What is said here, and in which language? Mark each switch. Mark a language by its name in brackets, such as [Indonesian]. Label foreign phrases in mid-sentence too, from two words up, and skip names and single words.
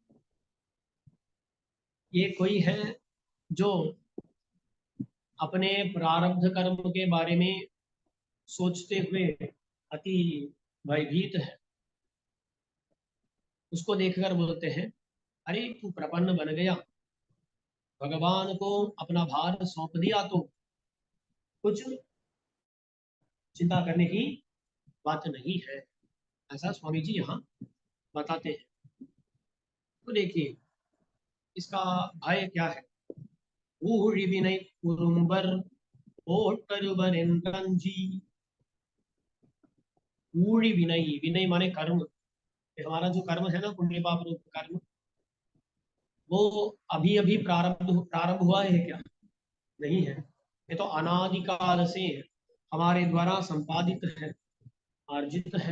[Hindi] ये कोई है जो अपने प्रारब्ध कर्म के बारे में सोचते हुए अति भयभीत है, उसको देखकर बोलते हैं अरे तू प्रपन्न बन गया, भगवान को अपना भार सौंप दिया तो कुछ चिंता करने की बात नहीं है, ऐसा स्वामी जी यहाँ बताते हैं। तो देखिए इसका भय क्या है। [Tamil] ஊழி வினை குறும்பர் ஓட்டருவர் என்றஞ்சி। ஊழி வினை, [Hindi] विनय माने कर्म, हमारा जो कर्म है ना पुण्य पाप रूप कर्म, वो अभी अभी प्रारंभ प्रारंभ हुआ है क्या? नहीं है, ये तो अनादिकाल से हमारे द्वारा संपादित है, अर्जित है।